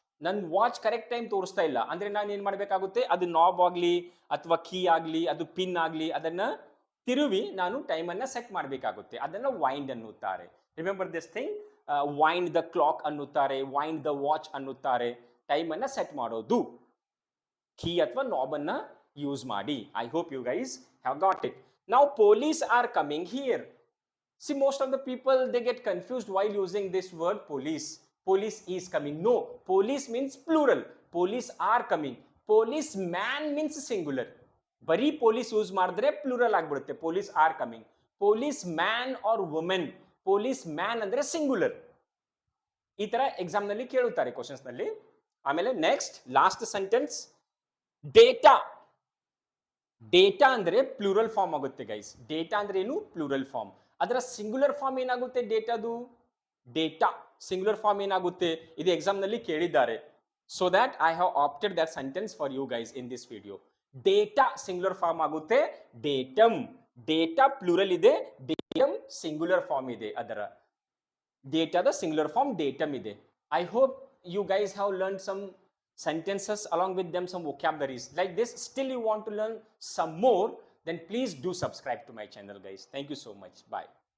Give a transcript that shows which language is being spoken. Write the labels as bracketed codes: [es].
[kn] ನನ್ನ watch correct time ತೋರಿಸ್ತಾ ಇಲ್ಲ ಅಂದ್ರೆ ನಾನು ಏನ್ ಮಾಡ್ಬೇಕಾಗುತ್ತೆ? ಅದು ನಾಬ್ ಆಗ್ಲಿ ಅಥವಾ ಕೀ ಆಗ್ಲಿ, ಅದು ಪಿನ್ ಆಗ್ಲಿ, ಅದನ್ನ ತಿರುವಿ ನಾನು ಟೈಮ್ ಅನ್ನ ಸೆಟ್ ಮಾಡಬೇಕಾಗುತ್ತೆ. ಅದನ್ನ ವೈಂಡ್ ಅನ್ನುತ್ತಾರೆ. [en] remember this thing, wind the clock [kn] ಅನ್ನುತ್ತಾರೆ, [en] wind the watch [kn] ಅನ್ನುತ್ತಾರೆ. ಟೈಮ್ ಅನ್ನ ಸೆಟ್ ಮಾಡೋದು ಕೀ ಅಥವಾ ನಾಬ್ ಅನ್ನ ಯೂಸ್ ಮಾಡಿ. [en] I hope you guys have got it. Now police are coming here. See, most of the people, they get confused while using this word police. Police is coming. No, police means plural. Police are coming. Policeman means singular. [kn] ಬರೀ police use ಮಾಡಿದ್ರೆ plural ಆಗ್ಬಿಡುತ್ತೆ. [en] Police are coming. Policeman are women. [kn] Police man ಅಂದ್ರೆ singular. ಈ ತರ exam ನಲ್ಲಿ ಕೇಳುತ್ತಾರೆ questions ನಲ್ಲಿ. ಆಮೇಲೆ next last sentence, data. Data ಅಂದ್ರೆ ಪ್ಲೂರಲ್ ಫಾರ್ಮ್ ಆಗುತ್ತೆ ಗೈಸ್. ಡೇಟಾ ಅಂದ್ರೆ ಏನು? Plural form. ಅದರ ಸಿಂಗುಲರ್ ಫಾರ್ಮ್ ಏನಾಗುತ್ತೆ? ಡೇಟಾದು ಡೇಟಾ ಸಿಂಗುಲರ್ ಫಾರ್ಮ್ ಏನಾಗುತ್ತೆ? ಇದು ಎಕ್ಸಾಮ್ ನಲ್ಲಿ ಕೇಳಿದ್ದಾರೆ. [en] So that I have opted that sentence for you guys in this video. [kn] Data singular form ಆಗುತ್ತೆ ಡೇಟಮ್. ಡೇಟಾ ಪ್ಲೂರಲ್ ಇದೆ, ಡೇಟಮ್ ಸಿಂಗುಲರ್ ಫಾರ್ಮ್ ಇದೆ. ಅದರ ಡೇಟಾದ ಸಿಂಗುಲರ್ ಫಾರ್ಮ್ ಡೇಟಮ್ ಇದೆ. [en] I hope you guys have learned some sentences, along with them some vocabularies like this. Still you want to learn some more, then please do subscribe to my channel guys. Thank you so much. Bye.